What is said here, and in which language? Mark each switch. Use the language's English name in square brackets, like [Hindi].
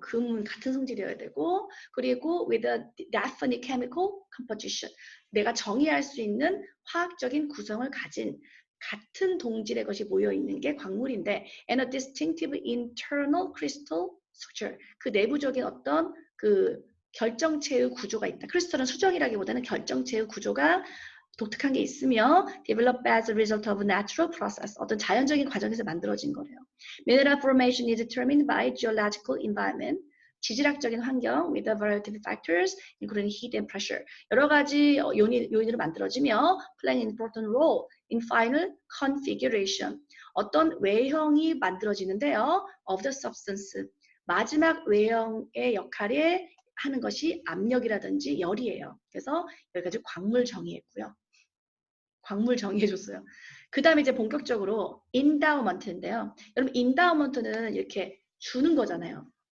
[Korean] 금은 같은 성질이어야 되고, 그리고 [English] with a definite chemical composition, [Korean] 내가 정의할 수 있는 화학적인 구성을 가진 같은 동질의 것이 모여 있는 게 광물인데, [English] and a distinctive internal crystal structure, [Korean] 그 내부적인 어떤 그 결정체의 구조가 있다. 크리스탈은 수정이라기보다는 결정체의 구조가 독특한 게 있으며 [English] develop as a result of natural process, [Korean] 어떤 자연적인 과정에서 만들어진 거래요. [English] Mineral formation is determined by geological environment, [Korean] 지질학적인 환경 [English] with a variety of factors including heat and pressure, [Korean] 여러 가지 요인으로 만들어지며 [English] playing an important role in final configuration, [Korean] 어떤 외형이 만들어지는데요. [English] of the substance, [Korean] 마지막 외형의 역할에 하는 것이 압력이라든지 열이에요. 그래서 여기까지 광물 정의했고요. 광물 정의해줬어요. 그 다음에 이제 본격적으로 인다우먼트인데요. 여러분 인다우먼트는 이렇게 주는 거잖아요.